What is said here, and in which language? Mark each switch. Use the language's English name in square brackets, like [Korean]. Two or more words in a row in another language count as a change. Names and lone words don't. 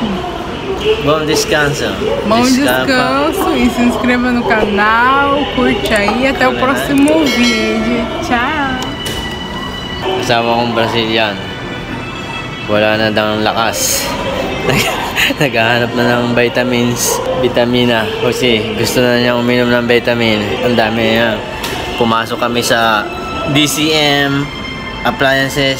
[Portuguese] Bom descanso. Bom descanso e se inscreva no canal, curte aí, até o próximo vídeo. Tchau! [Filipino] Kasama kong Brazilian. Wala na daw ng lakas. Naghahanap na ng vitamina. Kasi gusto na niya uminom ng vitamin. Ang dami niya. Pumasok kami sa DCM Appliances.